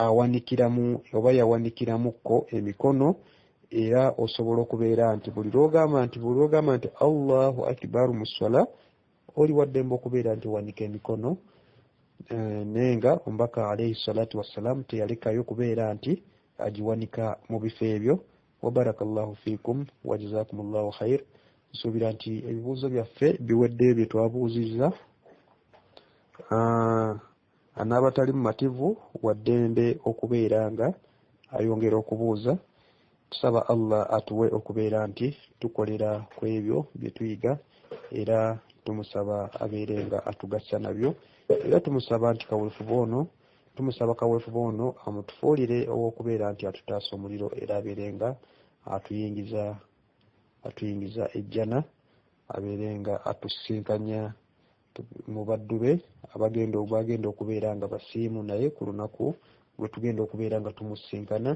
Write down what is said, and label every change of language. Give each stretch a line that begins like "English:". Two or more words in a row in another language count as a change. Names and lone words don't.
Ganda: awanikiramu oba yawanikiramuko emikono era osobola okubeera nti buli lwogamba nti
Arabic: الله أكبر
Ganda: mu swala oli waddembe okubeera nti wanika emikono nenga omubaka
Arabic: عليه الصلاة والسلام
Ganda: teyalekayo kubeera nti agiwanika mu bifo ebyo.
Arabic: وبارك الله فيكم وجزاكم الله خير.
Ganda: Nsuubira nti ebibuuzo byaffe biwedde bye twabuuzizza. Anaabatali mumativu waddembe okubeera nga ayongera okubuuza. Tusaba Allah atuwe okubeera nti tukolera ku ebyo bye tuyiga era tumusaba abeere nga atugassa nabyo era tumusaba nti kaweefuba ono amutufuulire ow'okubeera nti atutaasa omuliro era abeere nga atuyingiza ejjana, abeere nga atusinkanya mu baddu be bagenda okubeera nga basiimu naye ku lunaku lwe tugenda okubeera nga tumusinkana.